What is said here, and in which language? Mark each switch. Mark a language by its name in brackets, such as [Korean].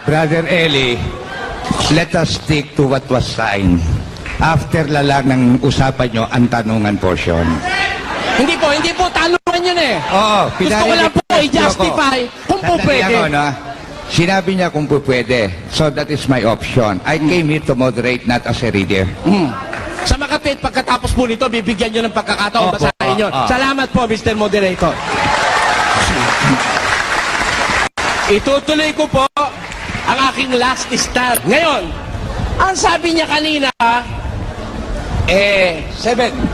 [English] Brother Eli, let us stick to what was signed. [Filipino] After lang ng usapan nyo, ang tanungan portion. Hindi po, tanungan yun eh. Oo, Gusto ko lang po i-justify kung po pwede. Sinabi niya kung po pwede. [English] So that is my option. I came here to moderate, not as a reader. [Filipino] Sa makatwid, pagkatapos po nito, bibigyan nyo ng pagkakataon, Opo, basahin nyo. Salamat po, Mr. Moderator. Itutuloy ko po ang aking last stand. Ngayon, ang sabi niya kanina, 7.